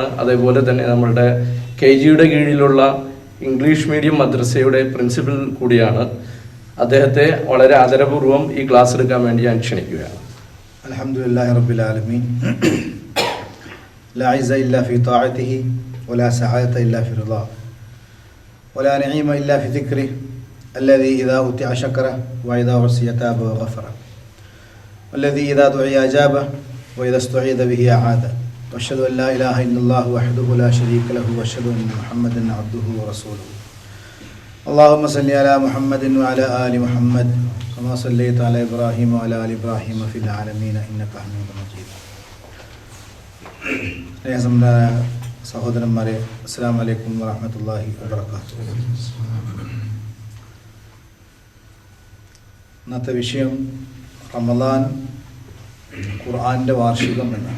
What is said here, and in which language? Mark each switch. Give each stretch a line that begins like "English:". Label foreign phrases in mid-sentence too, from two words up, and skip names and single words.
Malayalam: അതേപോലെ തന്നെ നമ്മളുടെ KGയുടെ കീഴിലുള്ള
English: English medium
Malayalam: മദ്രസയുടെ പ്രിൻസിപ്പൽ കൂടിയാണ്. അദ്ദേഹത്തെ വളരെ ആദരപൂർവ്വം ഈ ക്ലാസ് എടുക്കാൻ വേണ്ടി ഞാൻ ക്ഷണിക്കുകയാണ്.
Arabic: الحمد لله رب العالمين. لا عزة إلا في طاعته ولا سعادة إلا في رضا ولا نعيم إلا في ذكره الذي إذا أوتي شكره وإذا عصي تاب وغفر والذي إذا دعي أجابه وإذا استعيذ به أعاذه وأشهد أن لا إله إلا الله وحده لا شريك له وأشهد أن محمدا عبده ورسوله. اللهم صل على محمد وعلى آل محمد كما صليت على إبراهيم وعلى آل إبراهيم في العالمين إنك حميد مجيد. സഹോദരന്മാരെ, السلام عليكم ورحمة الله وبركاته.
Malayalam: ഇന്നത്തെ വിഷയം റമദാൻ ഖുർആൻ്റെ വാർഷികം എന്നാണ്.